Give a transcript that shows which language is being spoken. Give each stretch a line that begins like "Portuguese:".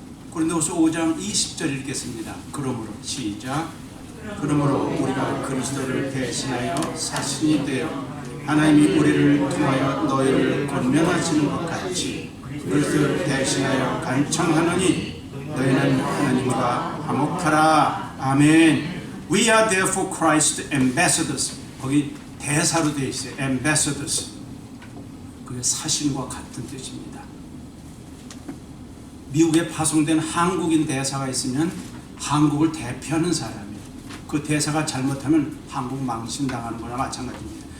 Korean: 고린도후서 5장 20절 읽겠습니다. 그러므로 시작. 그러므로 우리가 그리스도를 대신하여 사신이 되어 하나님이 우리를 통하여 너희를 권면하시는 것 같이 그리스도를 대신하여 간청하노니 너희는 하나님과 화목하라. 아멘.
English: We are therefore Christ ambassadors.
Korean: 거기 대사로 되어 있어요.
English: ambassadors.
Korean: 그게 사신과 같은 뜻입니다. 미국에 파송된 한국인 대사가 있으면 한국을 대표하는 사람이에요. 그 대사가 잘못하면 한국 망신당하는 거나 마찬가지입니다.